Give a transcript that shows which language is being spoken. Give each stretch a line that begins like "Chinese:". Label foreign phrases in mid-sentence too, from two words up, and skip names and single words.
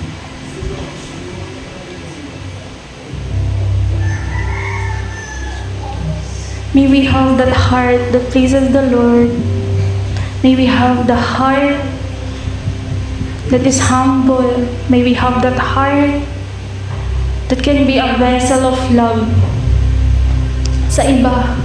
English: May we have that heart that pleases the Lord. May we have the heart that is humble. May we have that heart that can be a vessel of love
Filipino: sa iba.